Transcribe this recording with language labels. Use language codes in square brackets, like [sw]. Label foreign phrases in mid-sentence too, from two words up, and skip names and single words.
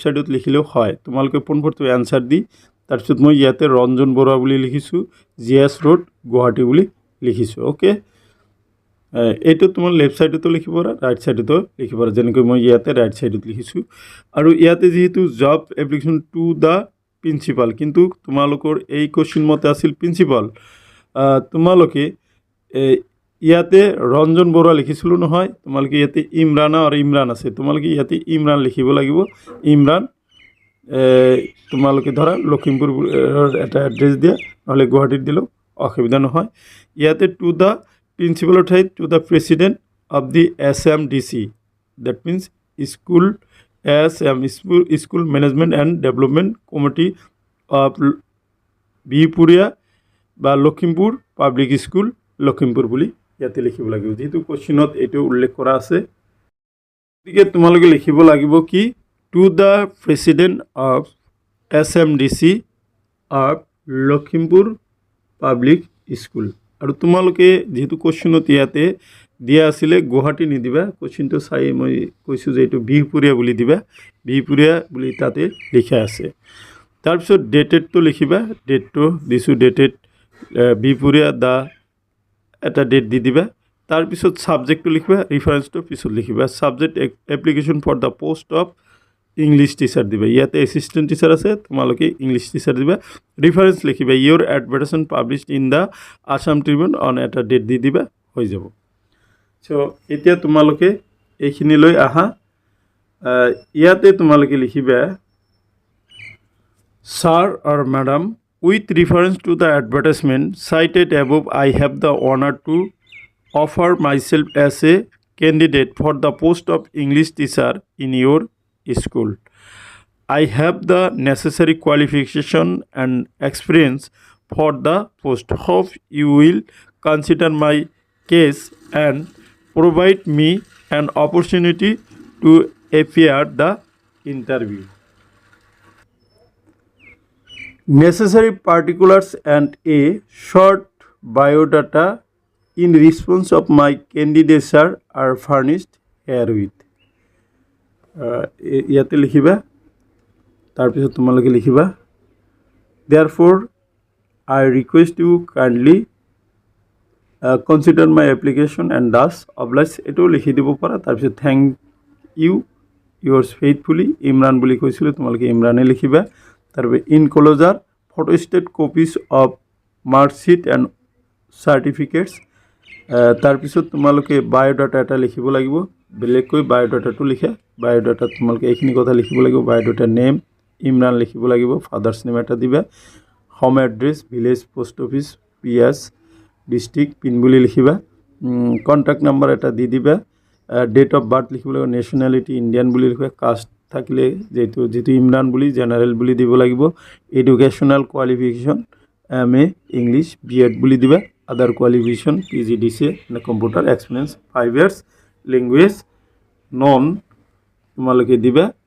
[as] সাইডত লিখিলেও হয় তোমালোকে পোন প্ৰথমে আনসাৰ দি তাৰপিছত মই ইয়াতে ৰঞ্জন বৰুৱা বুলি লিখিছো জিএস ৰোড গুৱাহাটী বুলি লিখিছো ওকে এইটো তোমাৰ [en] left side [as] লিখিব পাৰা [en] right side [as] লিখিব পাৰা যেনেকৈ মই ইয়াতে [en] right side [as] লিখিছো আৰু ইয়াতে যেহেতু [en] job application to the principal [as] কিন্তু তোমালোকৰ এই কোশ্চিন মতে আছিল প্ৰিন্সিপাল তোমালোকে ইয়াতে ৰঞ্জন বৰুৱা লিখিছিল নহয় তোমালোকে ইয়াতে ইমৰানা আৰু ইমৰান আছে তোমালোকে ইয়াতে ইমৰান লিখিব লাগিব ইমৰান তোমালোকে ধৰা লখিমপুৰ এটা এড্ৰেছ দিয়া নহলে গুৱাহাটীত দিলো অসুবিধা নহয় ইয়াতে [en] to the principal [as] ঠাইত [en] to the president of the SMDC that means school School Management and Development Committee of Bihpuria [as] বা লখিমপুৰ পাব্লিক স্কুল লখিমপুৰ বুলি ইয়াতে লিখিব লাগিব যেহেতু কোশ্চিনত এটো উল্লেখ কৰা আছে গতিকে তোমালোকে লিখিব লাগিব কি [en] to the president of SMDC of Lakhimpur Public School [as] আৰু তোমালোকে যেহেতু কোশ্চিনত ইয়াতে দিয়া আছিল গুৱাহাটী নিদিবা কোশ্চিনটো চাই মই কৈছো যে এটো বিহপুৰিয়া বুলি দিবা বিহপুৰিয়া বুলি তাতে লিখা আছে তাৰপিছত ডেটেডটো লিখিবা ডেটটো দিছো ডেটেড বিহপুৰিয়া দা এটা ডেট দি দিবা তাৰপিছত সাবজেক্টটো লিখিবা ৰেফারেন্সটো পিছত লিখিবা [en] subject application for the post of English teacher [as] দিবা ইয়াতে [en] assistant teacher [as] আছে তোমালোকে [en] English teacher [as] দিবা রেফারেন্স লিখিবা [en] your advertisement published in the Assam Tribune on [as] এটা ডেট দি দিবা হৈ যাব সো এতিয়া তোমালোকে এইখিনি লৈ আহা ইয়াতে তোমালোকে লিখিবা [en] Sir or madam with reference to the advertisement cited above I have the honour to offer myself as a candidate for the post of English teacher in your school. I have the necessary qualification and experience for the post. Hope you will consider my case and provide me an opportunity to appear the interview. Necessary particulars and a short biodata in response of my candidature are furnished herewith. [as] ইয়াতে লিখিবা তাৰপিছত তোমালোকে লিখিবা [en] therefore I request you kindly consider my application and thus oblige [as] এটো লিখি দিব পাৰা তাৰপিছত [en] thank you yours faithfully [as] ইমৰান বুলি কৈছিল তোমালোকে ইমৰানে লিখিবা তাৰপে [en] enclosure photostat copies of mark sheet and certificates. [as] তাৰপিছত তোমালোকে বায়োডাটা এটা লিখিব লাগিব বেলেগকৈ বায়োডাটাটো লিখা বায়োডাটাত তোমালোকে এইখিনি কথা লিখিব লাগিব [en] biodata name [as] ইমৰান লিখিব লাগিব [en] father's name [as] এটা দিবা [en] home address village post office PS district pin [as] বুলি লিখিবা [en] contact number [as] এটা দি দিবা [en] date of birth [as] লিখিব লাগিব [en] nationality Indian [as] বুলি লিখিবা কাষ্ট থাকিলে যেটো ইমৰান বুলি জেনাৰেল বুলি দিব লাগিব [en] educational qualification MA English BEd [as] বুলি দিবা [en] other qualification PGDC and computer experience 5 years language non [as] তোমালোকে দিবা